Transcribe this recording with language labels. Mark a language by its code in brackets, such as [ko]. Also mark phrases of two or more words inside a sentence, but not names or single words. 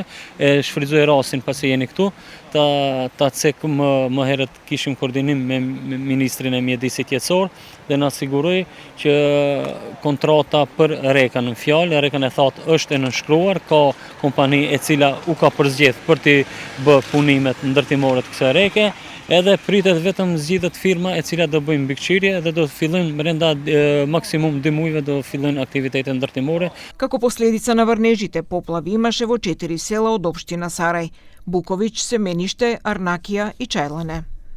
[sq] Shfrytëzoj rastin pasi jeni këtu, ta cek më herët kishim koordinim me Ministrin e Mjedisit Jetësor dhe na siguroi që kontrata për rekën në fjalë, rekën e thatë është e nënshkruar, ka kompani e cila u ka përzgjedh për të bë punimet ndërtimore të kësaj reke, edhe pritet vetëm zgjidhet firma e cila do bëjmë mbikëqyrje dhe do të fillojnë brenda maksimum 2 muajve do fillojnë aktivitete ndërtimore. [mk] Како последица на врнежите, поплави имаше во 4 села од општина Сарај: Буковиќ, Семениште, Арнакија и Çajlane.